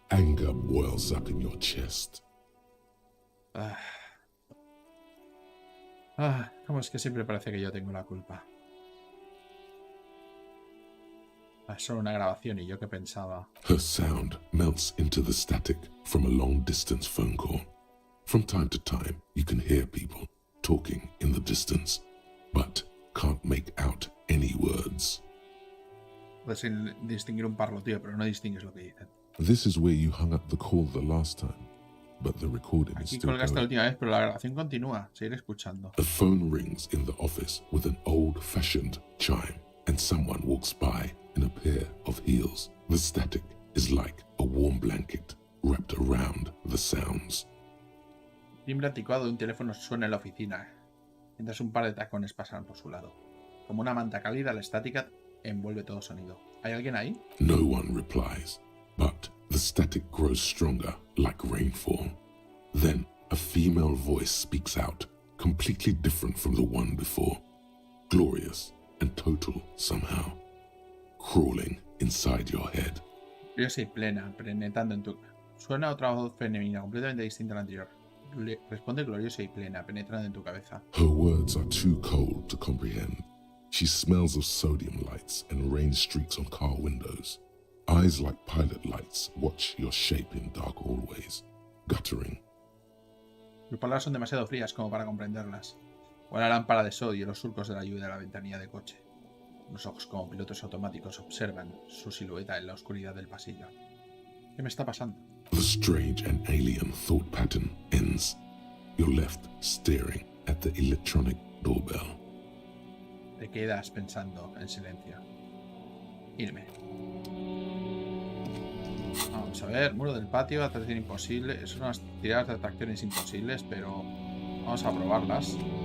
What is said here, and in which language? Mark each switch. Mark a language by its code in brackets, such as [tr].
[en] Anger boils up in your chest. [es] ¿Cómo es que siempre parece que yo tengo la culpa? Es solo una grabación y yo que pensaba. [en] Her sound melts into the static from a long-distance phone call. From time to time, you can hear people talking in the distance, but can't make out any words. [es] Puedes distinguir un parloteo, pero no distingues lo que dicen. [en] This is where you hung up the call the last time, but the recording is [es] Aquí [en] still [es] colgaste la [en] going. [es] última vez, pero la grabación continúa. Seguir escuchando. [en] A phone rings in the office with an old-fashioned chime, and someone walks by in a pair of heels. The static is like a warm blanket wrapped around the sounds. [es] El timbre anticuado de un teléfono suena en la oficina, mientras un par de tacones pasan por su lado. Como una manta cálida, la estática envuelve todo sonido. ¿Hay alguien ahí? [en] No one replies, but the static grows stronger like rainfall. Then a female voice speaks out, completely different from the one before. Glorious and total somehow. Crawling inside your head. [es] Curiosa y plena, penetrando en tu... Suena otra voz femenina, completamente distinta a la anterior. Responde gloriosa y plena, penetrando en tu cabeza. [en] Her words are too cold to comprehend. She smells of sodium lights and rain streaks on car windows. Eyes like pilot lights watch your shape in dark hallways, guttering. [es] Sus palabras son demasiado frías como para comprenderlas. O la lámpara de sodio y los surcos de la lluvia de la ventanilla de coche. Los ojos como pilotos automáticos observan su silueta en la oscuridad del pasillo. ¿Qué me está pasando? [en] The strange and alien thought pattern ends. You're left staring at the electronic doorbell. [es] Te quedas pensando en silencio. Irme. Vamos a ver, muro del patio, atracción imposible. Son unas tiradas de atracciones imposibles, pero vamos a probarlas.